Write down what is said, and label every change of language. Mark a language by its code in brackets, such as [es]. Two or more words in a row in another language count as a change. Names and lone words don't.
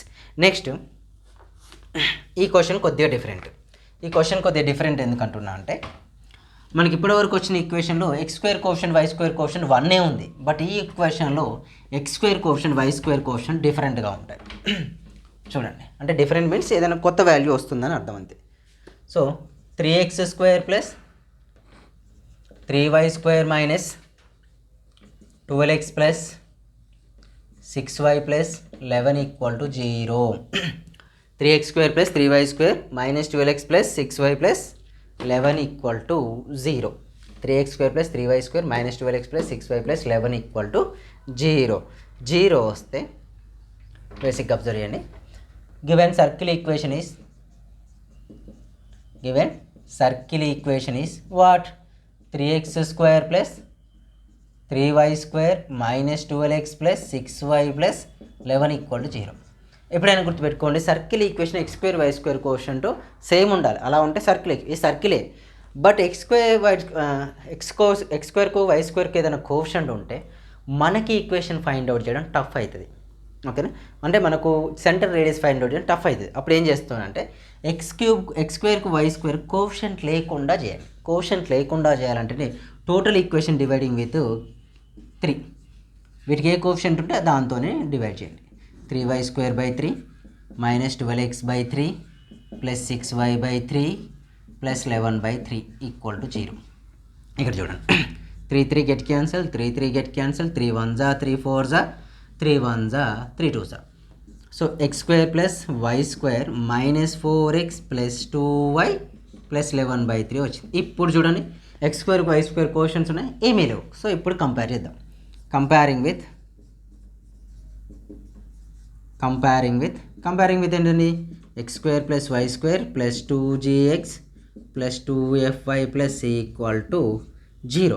[te] నెక్స్ట్ ఈ క్వశ్చన్ కొద్దిగా డిఫరెంట్ ఎందుకంటున్నా అంటే, మనకి ఇప్పటివరకు వచ్చిన ఈక్వేషన్లో x² కోఎఫిషియంట్ y² కోఎఫిషియంట్ 1 ఉంది. బట్ ఈ ఈక్వేషన్లో x² కోఎఫిషియంట్ y² కోఎఫిషియంట్ డిఫరెంట్గా ఉంటాయి. చూడండి, అంటే [en] different means [te] ఏదైనా కొత్త వాల్యూ వస్తుందని అర్థం అంతే. సో 3x² + 3y² - 12x + 6y + 11 = 0. 3x² + 3y² - 12x + 6y + 11 = 0. 3x² + 3y² - 12x + 6y + 11 = 0. 0 వస్తే బేసిక్గా అబ్జర్వ్ చేయండి. [en] given circle equation is what? [te] 3x² + 3y² - 12x + 6y + 11 = 0. ఎప్పుడైనా గుర్తుపెట్టుకోండి, [en] circle equation [te] x² y² [en] coefficient same [te] ఉండాలి. అలా ఉంటే ఈ సర్కిలే. బట్ x²కు y²కు ఏదైనా కోఎఫిషియంట్ ఉంటే మనకి [en] equation find out [te] చేయడం టఫ్ అవుతుంది. ఓకేనా, అంటే మనకు [en] center radius find out [te] చేయడం టఫ్ అవుతుంది. అప్పుడు ఏం చేస్తానంటే x²కు y² కోఎఫిషియంట్ లేకుండా చేయాలి. కోఎఫిషియంట్ లేకుండా చేయాలంటే [en] total equation dividing with [te] 3. వీటికి ఏ కోఎఫిషియంట్ ఉంటే దాంతోనే డివైడ్ చేయండి. 3y² / 3 -12x/3 + 6y/3 + 11/3 = 0. ఇక్కడ చూడండి, 3 3 [en] get cancel, [te] 3 3 [en] get cancel, [te] 3 1s 3 4s 3 1s 3 2s. సో x² + y² -4x + 2y + 11/3 వచ్చింది. ఇప్పుడు చూడండి, x² y² కోషన్స్ ఉన్నాయి, ఏమీ లేవు. సో ఇప్పుడు కంపేర్ చేద్దాం. [en] comparing with [te] ఏంటండి? x² + y² + 2gx + 2fy + c = 0.